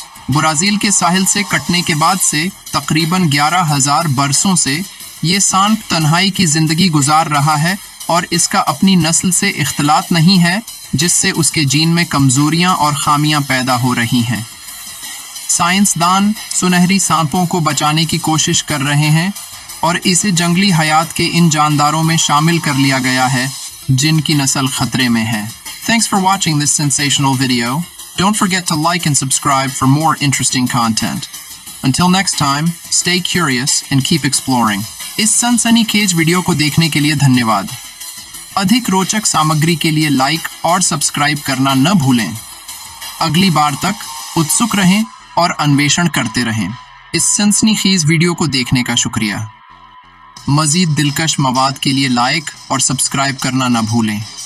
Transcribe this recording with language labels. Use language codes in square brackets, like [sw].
[hi] Brazil के साहिल से कटने के बाद से तकरीबन 11,000 बरसों से ये सांप तन्हाई की ज़िंदगी गुजार रहा है और इसका अपनी नस्ल से इख्तलात नहीं है, जिससे उसके जीन में कमज़ोरियाँ और ख़ामियाँ पैदा हो रही हैं। साइंसदान सुनहरी सांपों को बचाने की कोशिश कर रहे हैं और इसे जंगली हयात के इन जानदारों में शामिल कर लिया गया है जिनकी नस्ल खतरे में है। [en] Thanks for watching this sensational video. Don't forget to like and subscribe for more interesting content. Until next time, stay curious and keep exploring. [hi] इस सनसनीखेज वीडियो को देखने के लिए धन्यवाद। अधिक रोचक सामग्री के लिए लाइक और सब्सक्राइब करना न भूलें। अगली बार तक उत्सुक रहें और अन्वेषण करते रहें। इस सनसनीखेज वीडियो को देखने का शुक्रिया। मज़ीद दिलकश मवाद के लिए लाइक और सब्सक्राइब करना न भूलें।